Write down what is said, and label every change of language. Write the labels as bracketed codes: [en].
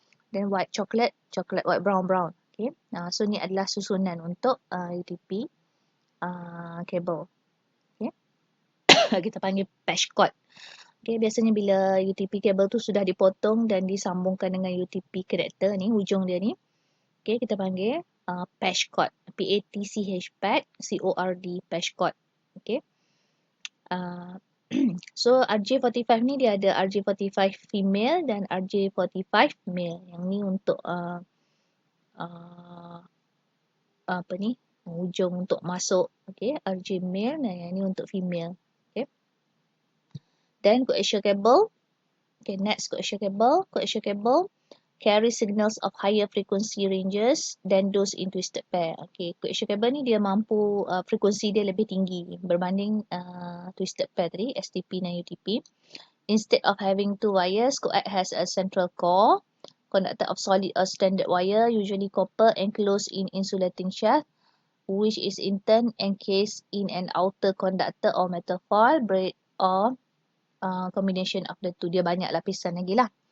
[en] Then white chocolate, chocolate, white brown, brown. [ms] Okay, so ni adalah susunan untuk UTP cable. Okay, kita panggil patch cord. Okay, biasanya bila UTP cable tu sudah dipotong dan disambungkan dengan UTP connector ni, hujung dia ni, okay, kita panggil patch cord. [en] PATCH pad, CORD patch cord. Okay. [ms] So RJ45 ni dia ada RJ45 female dan RJ45 male. Yang ni untuk apa ni? Hujung untuk masuk. Okay, RJ male dan yang ni untuk female. [en] Okay. Then coaxial cable. Okay, next coaxial cable. Coaxial cable carry signals of higher frequency ranges than those in twisted pair. [ms] Okay, coaxial cable ni dia mampu frekuensi dia lebih tinggi berbanding twisted pair tadi, STP dan UTP. [en] Instead of having two wires, coax has a central core, conductor of solid or standard wire, usually copper, enclosed in insulating shaft, which is in turn encased in an outer conductor or metal foil, braid or combination of the two. [ms] Dia banyak lapisan lagi lah.